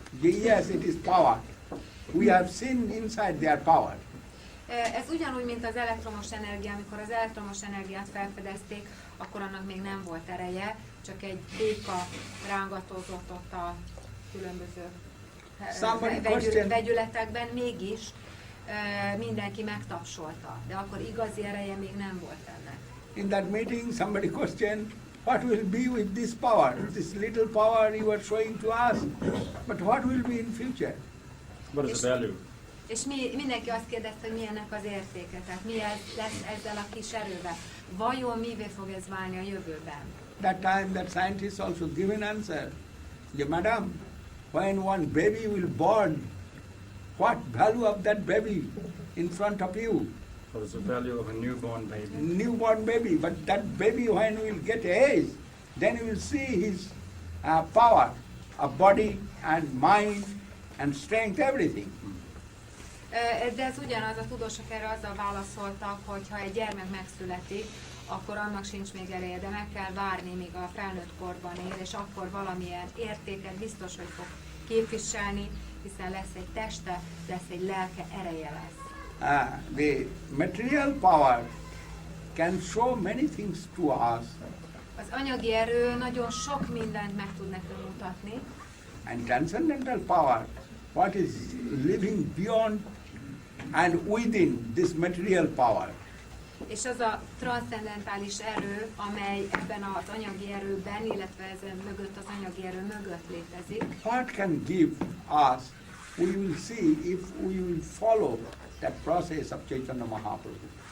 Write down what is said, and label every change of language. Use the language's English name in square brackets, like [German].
[English] Yes, it is power. We have seen inside their power. [Hungarian] Ez ugyanúgy, mint az elektromos energia. Amikor az elektromos energiát felfedezték, akkor annak még nem volt ereje, csak egy béka rángatózott ott a különböző vegyületekben, mégis mindenki megtapsolta, de akkor igazi ereje még nem volt ennek. [English] In that meeting somebody questioned, what will be with this power? This little power you are showing to us, but what will be in future? What is the value? [Hungarian] És mindenki azt kérdezte, hogy mi ennek az értéke, tehát mi lesz ezzel a kis erővel. Vajon mivé fog ez válni a jövőben? [English] That time that scientists also give an answer. Yeah, madam, when one baby will born, what value of that baby in front of you? What is the value of a newborn baby? Newborn baby, but that baby when will get age, then you will see his power of body and mind and strength, everything. [Hungarian] De ez ugyanaz, a tudósok erre azzal válaszoltak, hogy ha egy gyermek megszületik, akkor annak sincs még ereje, de meg kell várni, míg a felnőtt korban él, és akkor valamilyen értéket biztos, hogy fog képviselni, hiszen lesz egy teste, lesz egy lelke, ereje lesz. [English] The material power can show many things to us. [Hungarian] Az anyagi erő nagyon sok mindent meg tud nekünk mutatni. [English] And transcendental power, what is living beyond and within this material power. [Hungarian] És az a transzcendentális erő, amely ebben az anyagi erőben, illetve ezen mögött az anyagi erő mögött létezik. [English] What can give us? We will see if we will follow that process of Chaitanya Mahaprabhu.